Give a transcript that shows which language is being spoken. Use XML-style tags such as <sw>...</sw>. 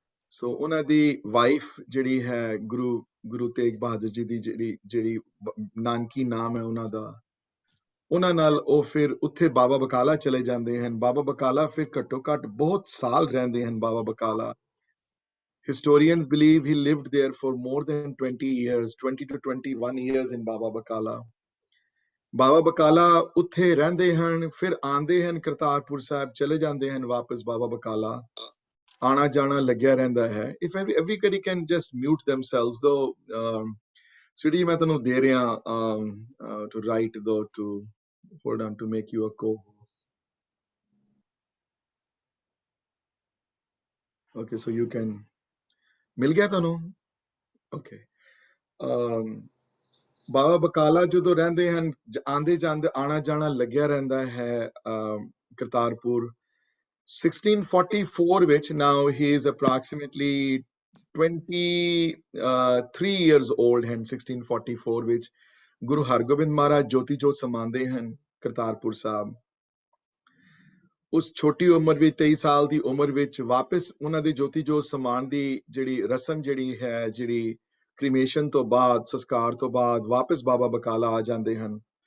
<pa>ਸੋ ਉਹਨਾਂ ਦੀ ਵਾਈਫ ਜਿਹੜੀ ਹੈ ਗੁਰੂ ਤੇਗ ਬਹਾਦਰ ਜੀ ਦੀ ਜਿਹੜੀ ਨਾਨਕੀ ਨਾਮ ਹੈ ਉਹਨਾਂ ਦਾ, ਉਹਨਾਂ ਨਾਲ ਉਹ ਫਿਰ ਉੱਥੇ ਬਾਬਾ ਬਕਾਲਾ ਚਲੇ ਜਾਂਦੇ ਹਨ। ਬਾਬਾ ਬਕਾਲਾ ਫਿਰ ਘੱਟੋ ਘੱਟ ਬਹੁਤ ਸਾਲ ਰਹਿੰਦੇ ਹਨ Baba Bakala.</pa> <en>Historians believe he lived there for more than 20 years, 20 to 21 years in Baba Bakala.</en> <pa>Baba Bakala ਉੱਥੇ ਰਹਿੰਦੇ ਹਨ, ਫਿਰ ਆਉਂਦੇ ਹਨ ਕਰਤਾਰਪੁਰ ਸਾਹਿਬ, ਚਲੇ ਜਾਂਦੇ ਹਨ ਵਾਪਸ ਬਾਬਾ ਬਕਾਲਾ। ਆਣਾ ਜਾਣਾ ਲੱਗਿਆ ਰਹਿੰਦਾ ਹੈ।</pa> <en>If everybody can just mute themselves though,</en> <pa>Sweety ਮੈਂ ਤੁਹਾਨੂੰ ਦੇ ਰਿਹਾ</pa> <en>to write though, to hold on, to make you a co-host. Okay, so you can,</en> <pa>ਮਿਲ ਗਿਆ ਤੁਹਾਨੂੰ?</pa> <en>Okay.</en> <pa>ਬਾਬਾ ਬਕਾਲਾ ਜਦੋਂ ਰਹਿੰਦੇ ਹਨ, ਆਂਦੇ ਜਾਂਦੇ ਆਣਾ ਜਾਣਾ ਲੱਗਿਆ ਰਹਿੰਦਾ ਹੈ ਕਰਤਾਰਪੁਰ।</pa> <en>1644 ਵਿੱਚ, now he is approximately 23 years old ਹਨ।</en> <pa>1644 ਵਿੱਚ ਗੁਰੂ ਹਰਗੋਬਿੰਦ ਮਹਾਰਾਜ ਜੋਤੀ ਜੋਤ ਸਮਾਉਂਦੇ ਹਨ ਕਰਤਾਰਪੁਰ ਸਾਹਿਬ। ਉਸ ਛੋਟੀ ਉਮਰ ਵਿੱਚ, 23 ਸਾਲ ਦੀ ਉਮਰ ਵਿੱਚ ਵਾਪਸ ਉਹਨਾਂ ਦੀ ਜੋਤੀ ਜੋਤ ਸਮਾਉਣ ਦੀ ਜਿਹੜੀ ਰਸਮ ਜਿਹੜੀ ਹੈ, ਜਿਹੜੀ ਕ੍ਰੀਮੇਸ਼ਨ ਤੋਂ ਬਾਅਦ, ਸੰਸਕਾਰ ਤੋਂ ਬਾਅਦ ਵਾਪਸ ਬਾਬਾ ਬਕਾਲਾ ਆ ਜਾਂਦੇ ਹਨ।</pa>